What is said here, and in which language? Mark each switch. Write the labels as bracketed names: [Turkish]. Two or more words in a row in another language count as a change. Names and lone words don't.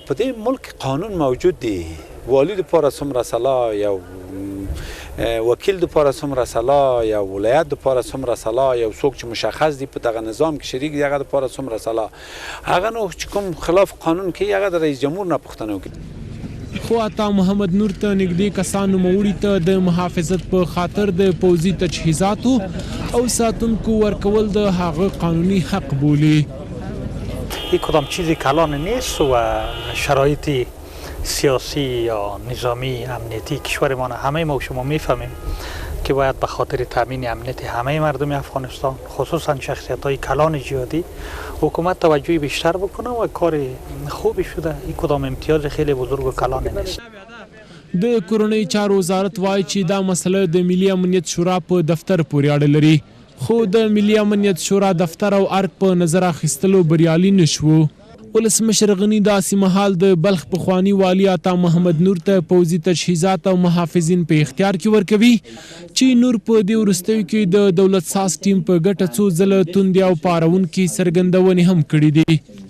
[Pashto] په دې ملک قانون موجود دی، والی لپاره څومره سلا، یو وکیل لپاره څومره سلا، یا ولایت لپاره څومره سلا، یو څوک چې مشخص دی په دغه نظام کې شریک دی هغه لپاره څومره سلا، هغه نو چې کوم خلاف قانون کوي هغه د رئیس جمهور نه پوښتنه وکړي. خو عطا محمد نور ته نږدې کسانو نوموړي ته د محافظت په خاطر د پوځي تجهیزاتو او ساتونکو ورکول د هغه قانوني حق بولي. [Persian] یک کدام چیزی کلان نیست و شرایط سیاسی یا نظامی امنیتی کشورمان همه ما و شما میفهمیم که باید به خاطر تامین امنیت همه مردم افغانستان خصوصا شخصیت‌های کلان جهادی حکومت توجهی بیشتر بکنه و کار خوبی شده. این کدام امتیاز خیلی بزرگ و کلان نیست. [Pashto] د کورنۍ چارو وزارت وایي چې دا مسله د ملي امنیت شورا په دفتر پورې اړه لري، خو د ملي امنیت شورا دفتر او ارګ په نظر اخیستلو بریالي نشو. ولسمشر غني داسې مهال د بلخ پخواني والي عطا محمد نور ته پوځي تجهیزات او محافظین په اختیار کې ورکوي چې نور په دې وروستیو کې د دولت ساز ټیم په ګټه څو ځله توندې او پارونکي څرګندونې هم کړي دي.